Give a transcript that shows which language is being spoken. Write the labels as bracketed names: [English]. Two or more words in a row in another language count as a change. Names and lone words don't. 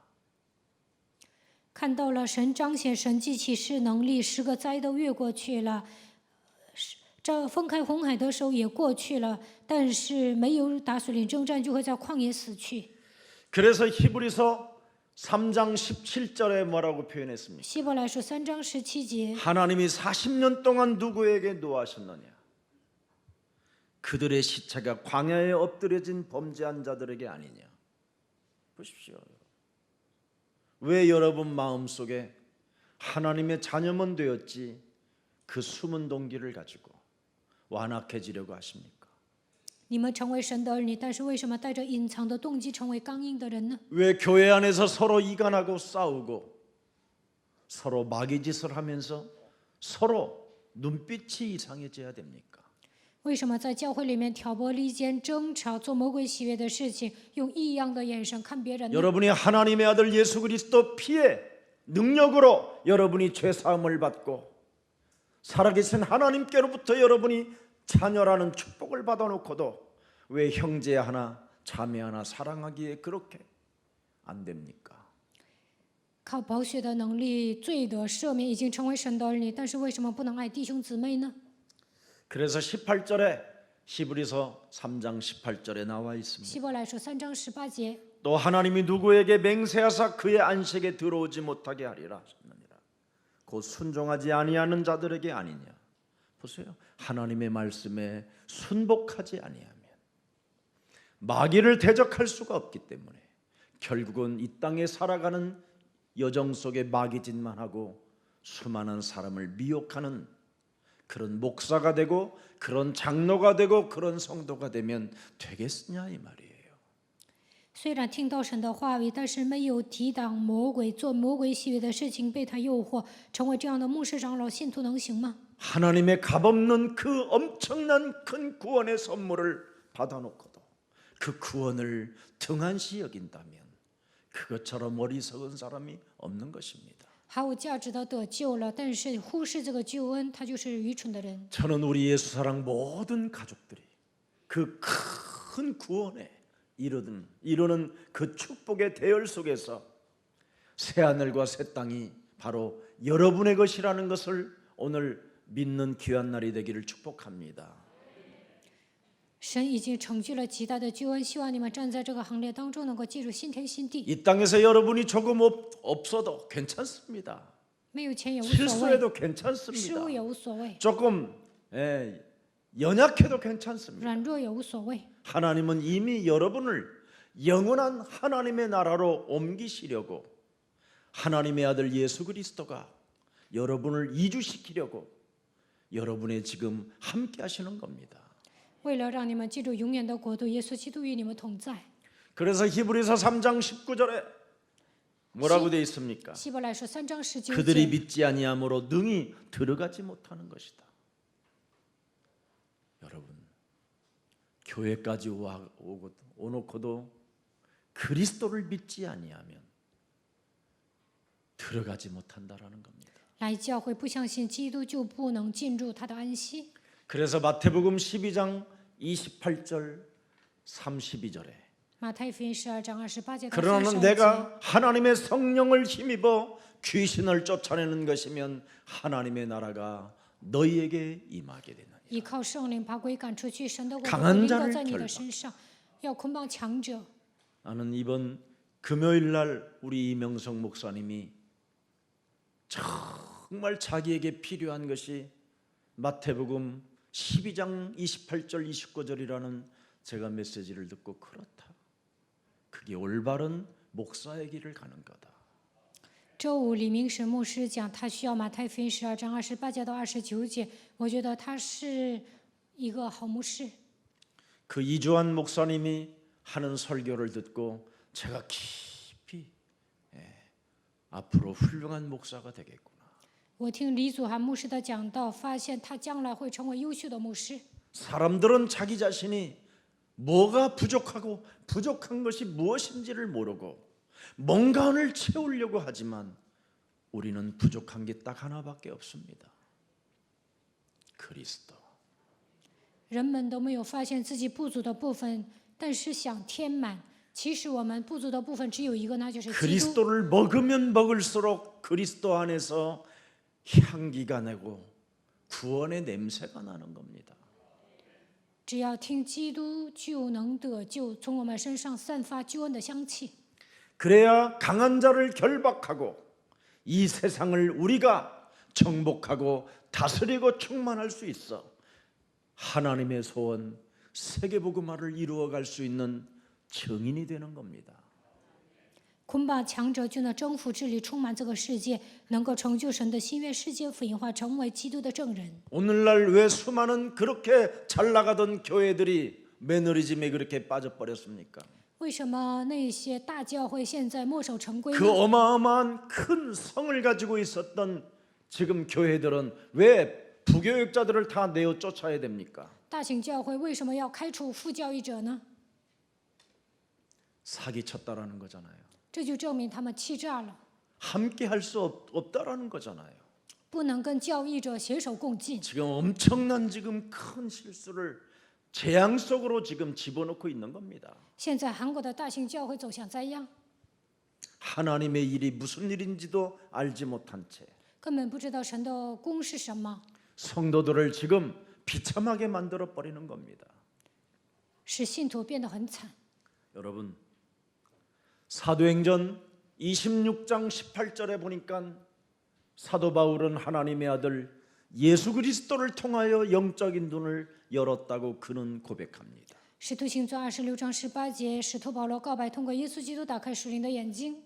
[Chinese] 看到了神彰显神迹启示能力，10个灾都越过去了，这分开红海的时候也过去了，但是没有打水领征战，就会在旷野死去。 [Korean] 그래서 히브리서 3장 17절에 뭐라고 표현했습니까? [Chinese] 希伯来书3章17节， [Korean] 하나님이 40년 동안 누구에게 노하셨느냐? 그들의 시체가 광야에 엎드려진 범죄한 자들에게 아니냐? 보십시오. 왜 여러분 마음속에 하나님의 자녀만 되었지 그 숨은 동기를 가지고 완악해지려고 하십니까? [Chinese] 你们成为神的儿女，但是为什么带着隐藏的动机成为刚硬的人呢？ [Korean] 왜 교회 안에서 서로 이간하고 싸우고 서로 마귀짓을 하면서 서로 눈빛이 이상해져야 됩니까? [Chinese] 为什么在教会里面挑拨离间、争吵、做魔鬼喜悦的事情，用异样的眼神看别人呢？ [Korean] 여러분이 하나님의 아들 예수 그리스도 피의 능력으로 여러분이 죄 사함을 받고 살아계신 하나님께로부터 여러분이 자녀라는 축복을 받아놓고도 왜 형제 하나 자매 하나 사랑하기에 그렇게 안 됩니까? [Chinese] 靠宝血的能力，罪得赦免，已经成为神的儿女，但是为什么不能爱弟兄姊妹呢？ [Korean] 그래서 18절에 히브리서 3장 18절에 나와 있습니다. [Chinese] 希伯来书3章18节， [Korean] 또 하나님이 누구에게 맹세하사 그의 안식에 들어오지 못하게 하리라 하셨느니라. 곧 순종하지 아니하는 자들에게 아니냐. 보세요. 하나님의 말씀에 순복하지 아니하면 마귀를 대적할 수가 없기 때문에 결국은 이 땅에 살아가는 여정 속에 마귀짓만 하고 수많은 사람을 미혹하는 그런 목사가 되고 그런 장로가 되고 그런 성도가 되면 되겠느냐 이 말이에요. [Chinese] 虽然听到神的话语，但是没有抵挡魔鬼，做魔鬼喜悦的事情，被他诱惑，成为这样的牧师长老，信徒能行吗？ [Korean] 하나님의 값없는 그 엄청난 큰 구원의 선물을 받아놓고도 그 구원을 등한시 여긴다면 그것처럼 어리석은 사람이 없는 것입니다. [Chinese] 毫无价值的得救了，但是忽视这个救恩，他就是愚蠢的人。 [Korean] 저는 우리 예수사랑 모든 가족들이 그 큰 구원에 이루는 그 축복의 대열 속에서 새하늘과 새 땅이 바로 여러분의 것이라는 것을 오늘 믿는 귀한 날이 되기를 축복합니다. [Chinese] 神已经成就了极大的救恩，希望你们站在这个行列当中，能够进入新天新地。 [Korean] 이 땅에서 여러분이 조금 없어도 괜찮습니다. [Chinese] 没有钱也无所谓， [Korean] 실수해도 [Chinese] 失 [Korean] 괜찮습니다. [Chinese] 误也无所谓， [Korean] 조금 연약해도 괜찮습니다. [Chinese] 软弱也无所谓。 [Korean] 하나님은 이미 여러분을 영원한 하나님의 나라로 옮기시려고 하나님의 아들 예수 그리스도가 여러분을 이주시키려고 여러분의 지금 함께 하시는 겁니다. [Chinese] 为了让你们进入永远的国度，耶稣基督与你们同在。 [Korean] 그래서 히브리서 3장 19절에 뭐라고 돼 있습니까? [Chinese] 希伯来书3章19 [Korean] 그들이 [Chinese] 节， [Korean] 믿지 아니함으로 능히 들어가지 못하는 것이다. 여러분, 교회까지 오놓고도 그리스도를 믿지 아니하면 들어가지 못한다라는 겁니다. [Chinese] 来教会不相信基督就不能进入他的安息。 [Korean] 그래서 마태복음 12장 28절 32절에 [Chinese] 马太福音12章28节到 [Korean] 그러나 [Chinese] 32节， [Korean] 내가 하나님의 성령을 힘입어 귀신을 쫓아내는 것이면 하나님의 나라가 너희에게 임하게 되느니라. [Chinese] 依靠圣灵把鬼赶出去，神的国 [Korean] 강한 [Chinese] 临 [Korean] 자를 [Chinese] 到在你的 [Korean] 결박 [Chinese] 身上，要捆绑强者。 [Korean] 나는 이번 금요일 날 우리 이명성 목사님이 정말 자기에게 필요한 것이 마태복음 12장 28절 29절이라는 제가 메시지를 듣고 그렇다. 그게 올바른 목사의 길을 가는 거다. [Chinese] 周五，李明神牧师讲，他需要马太福音12章28节到29节。我觉得他是一个好牧师。 [Korean] 그 이주환 목사님이 하는 설교를 듣고 제가 깊이 앞으로 훌륭한 목사가 되겠구나. [Chinese] 我听李祖涵牧师的讲道，发现他将来会成为优秀的牧师。 [Korean] 사람들은 자기 자신이 뭐가 부족하고 부족한 것이 무엇인지를 모르고 뭔가를 채우려고 하지만 우리는 부족한 게 딱 하나밖에 없습니다. 그리스도. [Chinese] 人们都没有发现自己不足的部分，但是想填满。其实我们不足的部分只有一个，那就是基督。 [Korean] 그리스도를 먹으면 먹을수록 그리스도 안에서 향기가 나고 구원의 냄새가 나는 겁니다. [Chinese] 只要听基督，就能得救，从我们身上散发救恩的香气。 [Korean] 그래야 강한 자를 결박하고 이 세상을 우리가 정복하고 다스리고 충만할 수 있어 하나님의 소원 세계복음화를 이루어갈 수 있는 증인이 되는 겁니다. [Chinese] 捆绑强者就能征服治理充满这个世界，能够成就神的心愿，世界福音化，成为基督的证人。 [Korean] 오늘날 왜 수많은 그렇게 잘 나가던 교회들이 매너리즘에 그렇게 빠져버렸습니까? [Chinese] 为什么那些大教会现在墨守成规 [Korean] 그 [Chinese] 呢？ [Korean] 어마어마한 큰 성을 가지고 있었던 지금 교회들은 왜 부교육자들을 다 내어 쫓아야 됩니까? [Chinese] 大型教会为什么要开除副教义者呢？ [Korean] 사기쳤다라는 거잖아요. [Chinese] 这就证明他们欺诈了， [Korean] 함께 할 수 없다라는 거잖아요. [Chinese] 不能跟教义者携手共进。 [Korean] 지금 엄청난 지금 큰 실수를 재앙 속으로 지금 집어넣고 있는 겁니다. [Chinese] 现在韩国的大型教会走向灾殃， [Korean] 하나님의 일이 무슨 일인지도 알지 못한 채 [Chinese] 根本不知道神的功是什么， [Korean] 성도들을 지금 비참하게 만들어 버리는 겁니다. [Chinese] 使信徒变得很惨。 [Korean] 여러분, 사도행전 26장 18절에 보니까 사도 바울은 하나님의 아들 예수 그리스도를 통하여 영적인 눈을 열었다고 그는 고백합니다. [Chinese] 使徒行传26章18节，使徒保罗告白，通过耶稣基督打开属灵的眼睛。